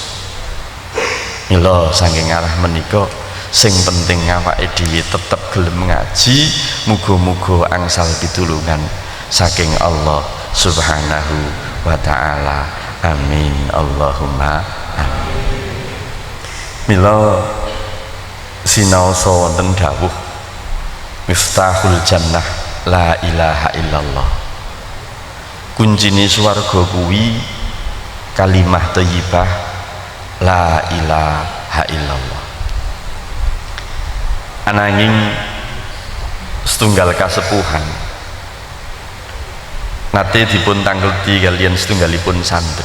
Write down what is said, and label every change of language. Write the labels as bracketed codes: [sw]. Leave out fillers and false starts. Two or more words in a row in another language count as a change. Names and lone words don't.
[jv] Mila saking arah menika sing penting awake dhewe tetep gelem ngaji, muga-muga angsal pitulungan saking [ar] Allah Subhanahu wa taala. Amin Allahumma amin. [jv] Mila sinaosa wonten dawuh [ar] miftahul jannah la ilaha illallah. [jv] Kuncine swarga kuwi [ar] kalimah thayyibah la ilaha illallah. [jv] Ananging setunggal kasepuhan nate dipun tangleti kalian setunggalipun santri.